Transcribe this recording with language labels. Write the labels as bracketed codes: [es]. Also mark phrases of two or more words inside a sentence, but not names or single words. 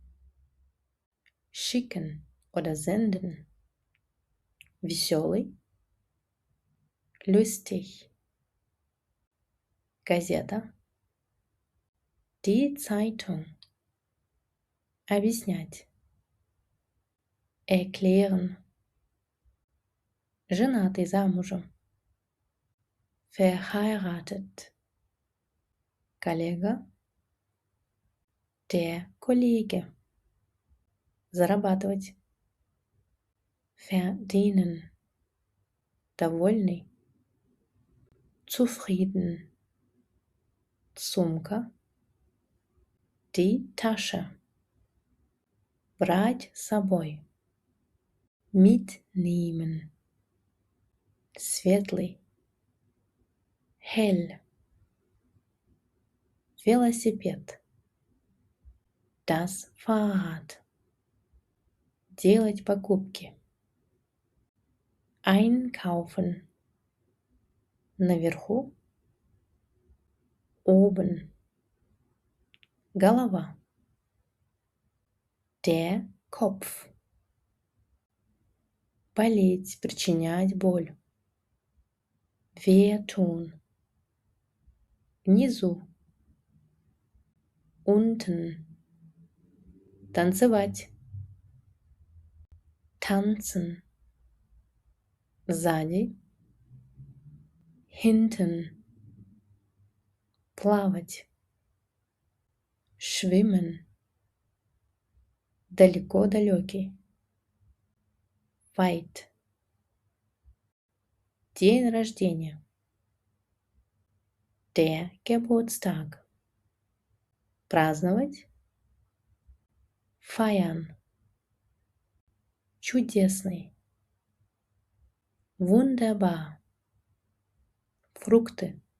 [de] schicken oder senden, веселый, lustig, газета, die Zeitung, [ru] объяснять, erklären, женатый, замужем, verheiratet, коллега, [de] der Kollege, зарабатывать, verdienen, довольный, zufrieden, сумка, die Tasche, [ru] брать с собой, mitnehmen, светлый, hell, велосипед, [de] das Fahrrad, [ru] делать покупки, einkaufen, наверху, [de] oben, голова, der Kopf, [ru] болеть, причинять боль, [de] wehtun, внизу, unten, танцевать, tanzen, сзади, hinten, плавать, schwimmen, далеко-далекий, [ru] weit, день рождения, [de] der Geburtstag, праздновать, feiern, чудесный, wunderbar, фрукты,